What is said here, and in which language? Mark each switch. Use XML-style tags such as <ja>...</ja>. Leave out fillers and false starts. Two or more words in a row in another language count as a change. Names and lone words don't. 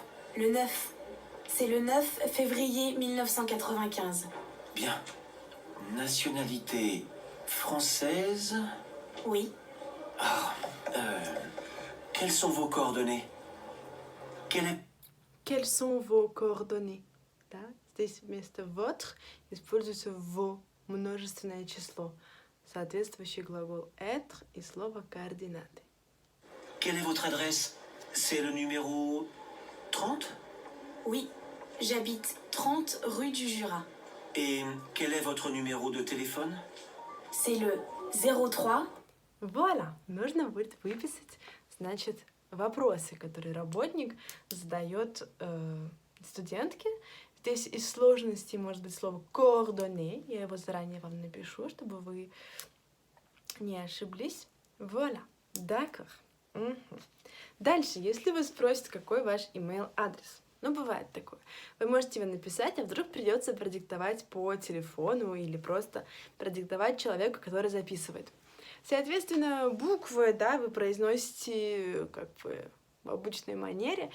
<fr>Le 9. C'est le 9 février 1995. Bien. Nationalité française? Oui. Ah, quelles sont vos coordonnées? Quelles sont vos coordonnées?</fr> <ru>Да? Здесь вместо votre используется во, множественное число. Соответствующий глагол être и слово координаты.</ru> <fr>Quelle est votre adresse? C'est le numéro 30? Oui, j'habite 30 rue du Jura. Et quel est votre numéro de téléphone? C'est le 03. Voilà,</fr> <ru>нужно будет выписать, значит, вопросы, которые работник задает студентке. Здесь из сложности может быть слово coordonnées. Я его заранее вам напишу, чтобы вы не ошиблись.</ru> <fr>Voilà. D'accord. Мгм.</fr> <ru>Дальше, если вас спросят, какой ваш email-адрес, ну, бывает такое, вы можете его написать, а вдруг придется продиктовать по телефону или просто продиктовать человеку, который записывает. Соответственно, буквы, да, вы произносите как бы в обычной манере.</ru>